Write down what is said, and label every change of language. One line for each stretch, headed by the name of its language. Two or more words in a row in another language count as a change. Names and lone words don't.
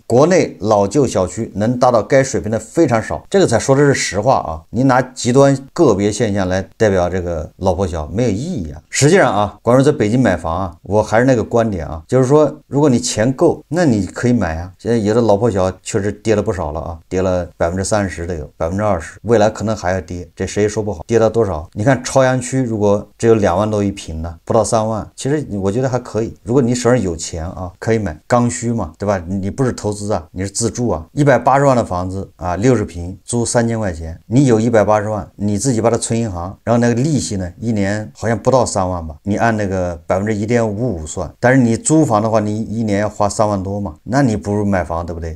Chinese: 國內老舊小區能達到該水平的非常少，這個才說的是實話你拿極端個別現象來代表這個老破小沒有意義實際上關於在北京買房我還是那個觀點就是說，如果你錢錢夠，那你可以買啊。現在有的老破小確實跌了不少了啊，跌了30%的有20%，未來可能還要跌，這誰也說不好。跌到多少？你看朝陽區如果只有2萬多一平呢，不到3萬，其實我覺得還可以。如果你手上有錢啊，可以買。剛需嘛，对吧？你不是投資啊，你是自住啊。180万的房子啊，60平租3000塊錢，你有180萬，你自己把它存銀行，然後那個利息呢，一年好像不到3万吧，你按那個1.55%算。但是你租房的話，你一年要花3萬多嘛，那你不如買房，对不对？